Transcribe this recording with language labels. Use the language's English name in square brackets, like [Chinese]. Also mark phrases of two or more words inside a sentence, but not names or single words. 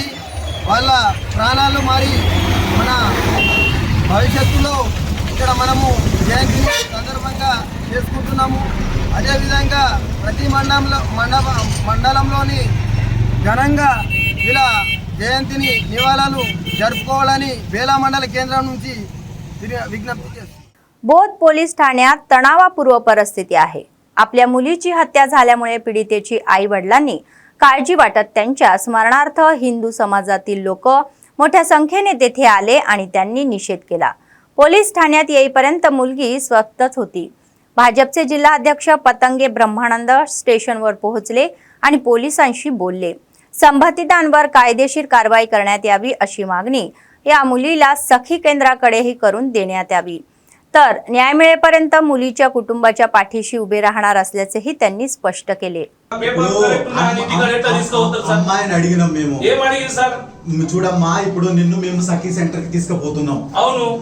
[Telugu] వాళ్ళ ప్రాణాలు మరి మన భవిష్యత్తులో ఇక్కడ మనము జయంతి సందర్భంగా చేసుకుంటున్నాము. అదేవిధంగా ప్రతి మండలంలోని ఘనంగా ఇలా జయంతిని నివాళులు జరుపుకోవాలని వేలా మండల కేంద్రం నుంచి విజ్ఞప్తి చేస్తున్నాం. [Marathi] बोध पोलीस ठाण्यात तणावपूर्ण परिस्थिती आहे. आपल्या मुलीची हत्या झाल्यामुळे पीडितेची आई वडिलांनी काळजी वाटत त्यांच्या स्मरणार्थ हिंदू समाजातील लोक मोठ्या संख्येने तेथे आले आणि त्यांनी निषेध केला. पोलीस ठाण्यात येईपर्यंत मुलगी स्वतःच होती. भाजपचे जिल्हाध्यक्ष पतंगे ब्रह्मानंद स्टेशनवर पोहोचले आणि पोलिसांशी बोलले. संबंधितांवर कायदेशीर कारवाई करण्यात यावी अशी मागणी या मुलीला सखी केंद्राकडेही करून देण्यात यावी. तर न्याय मिळेपर्यंत मुलीच्या कुटुंबाच्या पाठीशी उभे राहणार असल्याचेही त्यांनी स्पष्ट केले. [Telugu] అమ్మాయిని అడిగినాం మేము చూడమ్మా ఇప్పుడు నిన్ను మేము సఖీ సెంటర్ కి తీసుకుపోతున్నాం. అవును